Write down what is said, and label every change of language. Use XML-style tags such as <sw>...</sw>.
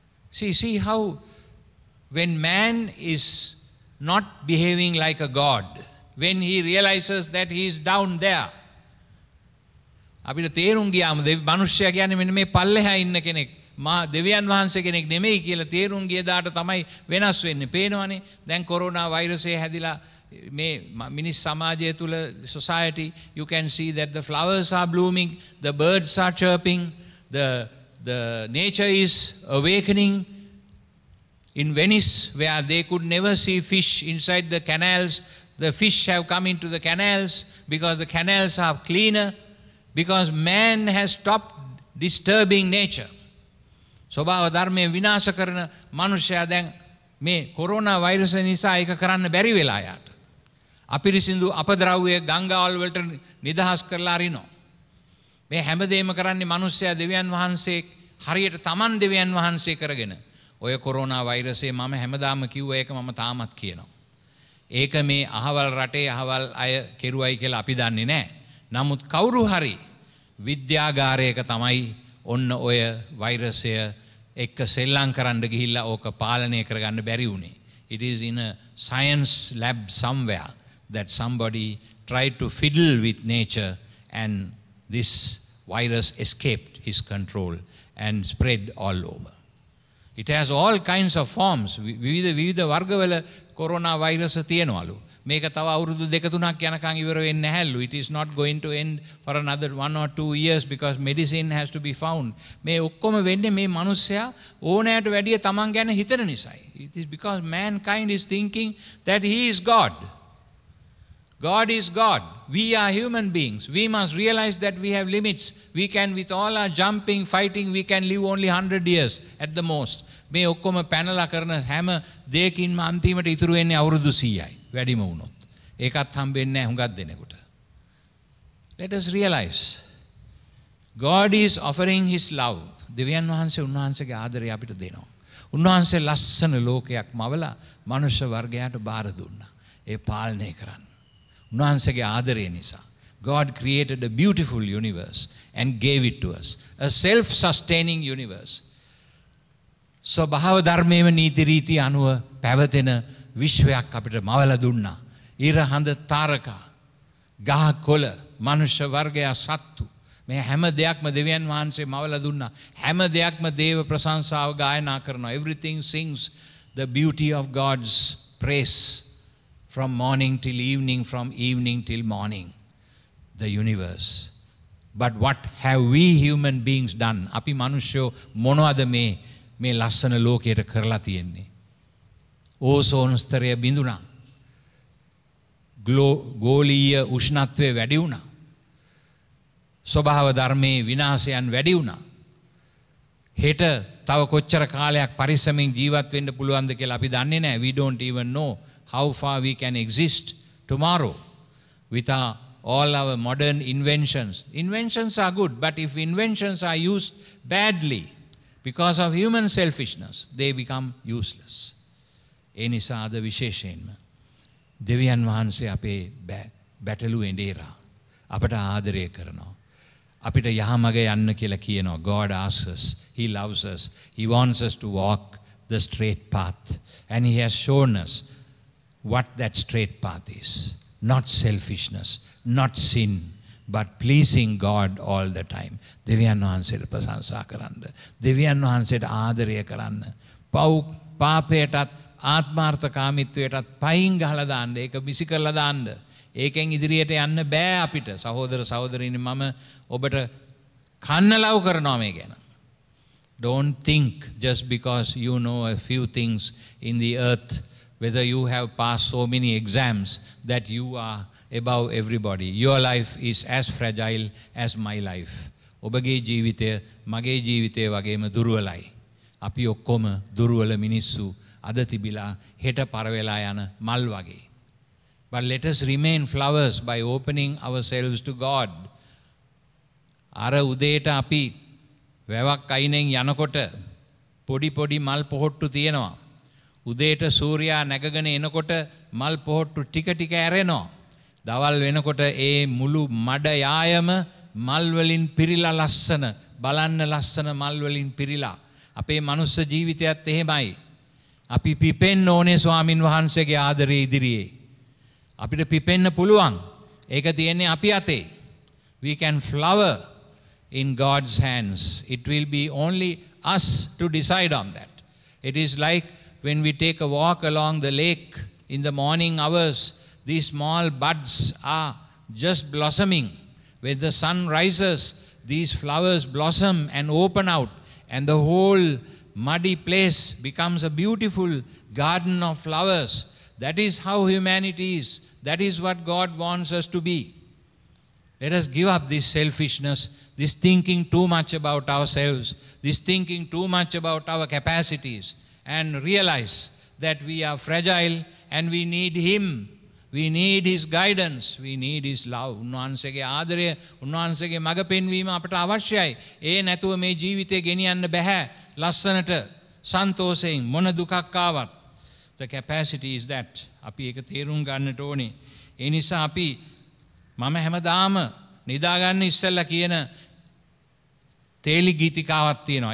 <en>See how when man is not behaving like a god, when he realizes that he is down there,</en> <si>අපිට තේරුම් ගියාම මනුෂ්‍යයා කියන්නේ මෙන්න මේ පල්ලෙහා ඉන්න කෙනෙක් මා දෙවියන් වහන්සේ කෙනෙක් නෙමෙයි කියලා තේරුම් ගිය දාට තමයි වෙනස් වෙන්නේ. පේනවනේ දැන් කොරෝනා වෛරසය හැදිලා මේ මිනිස් සමාජය තුල</si> <en>society, you can see that the flowers are blooming, the birds are chirping, the nature is awakening. In Venice, where they could never see fish inside the canals, the fish have come into the canals because the canals are cleaner. Because man has stopped disturbing nature.</en> <si>ස්වභාව ධර්මයේ විනාශ කරන මනුෂ්‍යයා දැන් මේ corona වෛරසය නිසා ඒක කරන්න බැරි වෙලා යාට. අපිරිසිදු අපද්‍රව්‍ය ගංගාවල් වලට නිදහස් කරලා අරිනවා. මේ හැමදේම කරන්නේ මනුෂ්‍යයා දෙවියන් වහන්සේ හරියට Taman දෙවියන් වහන්සේ කරගෙන. ඔය කොරෝනා වෛරසය මම හැමදාම කිව්වා ඒක මම තාමත් කියනවා. ඒක මේ අහවල් රටේ අහවල් අය කෙරුවයි කියලා අපි දන්නේ නැහැ. නමුත් කවුරු හරි විද්‍යාගාරයක තමයි ඔන්න ඔය වෛරසය එක්ක සෙල්ලම් කරන්න ගිහිල්ලා ඕක පාලනය කරගන්න බැරි වුණේ.</si> <en>It is in a science lab somewhere that somebody tried to fiddle with nature and this virus escaped his control and spread all over. It has all kinds of forms.</en> <si>විවිධ වර්ගවල කොරෝනා වෛරස තියෙනවලු. මේක තව අවුරුදු 2-3ක් යනකම් ඉවර වෙන්නේ නැහැලු.</si> <en>It is not going to end for another 1 or 2 years because medicine has to be found.</en> <si>මේ ඔක්කොම වෙන්නේ මේ මිනිස්සයා ඕනෑට වැඩිය තමන් ගැන හිතන නිසායි.</si> <en>It is because mankind is thinking that he is God. God is God. We are human beings. We must realize that we have limits. We can, with all our jumping, fighting, we can live only 100 years at the most.</en> <si>මේ ඔක්කොම පැනලා කරන හැම දෙයකින්ම අන්තිමට ඉතුරු වෙන්නේ අවුරුදු 100යි. වැඩිම වුණොත්. ඒකත් හම්බෙන්නේ නැහැ හුඟක් දෙනෙකුට.</si> <en>Let us realize God is offering his love.</en> <si>දෙවියන් වහන්සේ උන්වහන්සේගේ ආදරය අපිට දෙනවා. උන්වහන්සේ ලස්සන ලෝකයක් මවලා මනුෂ්‍ය වර්ගයාට බාර දුන්නා. ඒ පාලනය කරන්න. උන්වහන්සේගේ ආදරය නිසා.</si> <en>God created a beautiful universe and gave it to us. A self-sustaining universe.</en> <si>ස්වභාව ධර්මයේම නීති රීති අනුව පැවතෙන විශ්වයක් අපිට මවලා දුන්නා. ඉර හඳ තාරකා ගහ කොළ මනුෂ්‍ය වර්ගයා සත්තු මේ හැම දෙයක්ම දෙවියන් වහන්සේ මවලා දුන්නා. හැම දෙයක්ම දේව ප්‍රශංසාව ගායනා කරනවා.</si> <en>Everything sings the beauty of God's praise from morning till evening, from evening till morning. The universe. But what have we human beings done?</en> <si>අපි මිනිස්සු මොනවද මේ ලස්සන ලෝකයට කරලා තියෙන්නේ? ඕසෝන් ස්තරය බිඳුණා. ගෝලීය උෂ්ණත්වය වැඩි වුණා. ස්වභාව ධර්මයේ විනාශයන් වැඩි වුණා. හෙට තව කොච්චර කාලයක් පරිස්සමෙන් ජීවත් වෙන්න පුළුවන්ද කියලා අපි දන්නේ නැහැ.</si> <en>We don't even know how far we can exist tomorrow with all our modern inventions. Inventions are good, but if inventions are used badly because of human selfishness, they become useless.</en> <si>ඒ නිසා අද විශේෂයෙන්ම දෙවියන් වහන්සේ අපේ බැටළු එඬේරා අපට ආදරය කරනවා. අපිට යහමග යන්න කියලා කියනවා.</si> <en>God asks us, He loves us, He wants us to walk the straight path, and He has shown us what that straight path is. Not selfishness, not sin, but pleasing God all the time.</en> <si>දෙවියන් වහන්සේට ප්‍රශංසා කරන්න, දෙවියන් වහන්සේට ආදරය කරන්න, පාපයටත් ආත්මාර්ථකාමීත්වයටත් පයින් ගහලා දාන්න, ඒක මිසි කරලා දාන්න. ඒකෙන් ඉදිරියට යන්න බෑ අපිට. සහෝදර සහෝදරියනි, මම ඔබට කන්න ලව් කරනවා මේ ගැන.</si> <en>Don't think just because you know a few things in the earth, whether you have passed so many exams, that you are above everybody. Your life is as fragile as my life.</en> <si>ඔබගේ ජීවිතය මගේ ජීවිතය වගේම දුර්වලයි. අපි ඔක්කොම දුර්වල මිනිස්සු, අද තිබිලා හෙට පරවෙලා යන මල් වගේ.</si> <en>But let us remain flowers by opening ourselves to God.</en> <si>අර උදේට අපි වැවක් අයිනෙන් යනකොට පොඩි පොඩි මල් පොහොට්ටු තියෙනවා. උදේට සූර්යයා නැගගෙන එනකොට මල් පොහොට්ටු ටික ටික ඇරෙනවා. දවල් වෙනකොට ඒ මුළු මඩ යායම මල් වලින් පිරීලා ලස්සන, බලන්න ලස්සන මල් වලින් පිරීලා. අපේ මනුස්ස ජීවිතයත් එහෙමයි. අපි පිපෙන්න ඕනේ ස්වාමින් වහන්සේගේ ආදරේ ඉදිරියේ. අපිට පිපෙන්න පුළුවන්. ඒක තියෙන්නේ අපි අතේ.</si> <en>We can flower in God's hands. It will be only us to decide on that. It is like when we take a walk along the lake in the morning hours, these small buds are just blossoming. When the sun rises, these flowers blossom and open out, and the whole muddy place becomes a beautiful garden of flowers. That is how humanity is. That is what God wants us to be. Let us give up this selfishness, this thinking too much about ourselves, this thinking too much about our capacities, and realize that we are fragile and we need Him. We need His guidance. We need His love.</en> <si>උන්වහන්සේගේ ආදරය, උන්වහන්සේගේ මඟ පෙන්වීම අපට අවශ්‍යයි. ඒ නැතුව මේ ජීවිතේ ගෙනියන්න බෑ. ලස්සනට සන්තෝෂයෙන් මොන දුකක් ආවත්.</si> <en>The capacity is that.</en> <si>අපි ඒක තේරුම් ගන්නට ඕනේ. ඒ නිසා අපි මම හැමදාම නිදාගන්න ඉස්සෙල්ලා කියන තේලි ගීතිකාවක් තියෙනවා.</si>